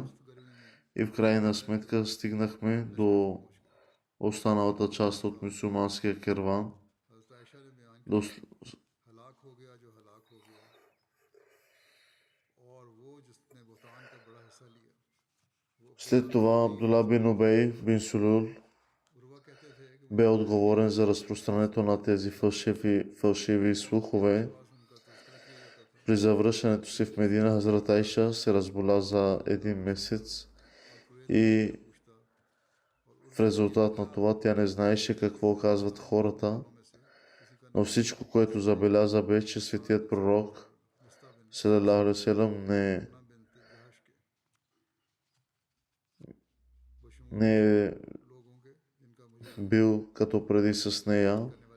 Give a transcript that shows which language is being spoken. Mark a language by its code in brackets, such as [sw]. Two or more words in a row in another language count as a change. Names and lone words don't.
[bg] И в крайна сметка стигнахме до останалата част от мюсюлманския керван. До... След това Абдула бин Убей бин Сулул бе отговорен за разпространението на тези фалшиви слухове. При завръщането си в Медина, Хазрат Айша се разболя за 1 месец и в резултат на това тя не знаеше какво казват хората, но всичко, което забеляза, бе, че светият пророк [ar] صلى الله عليه وسلم [bg] не е бил като преди с нея.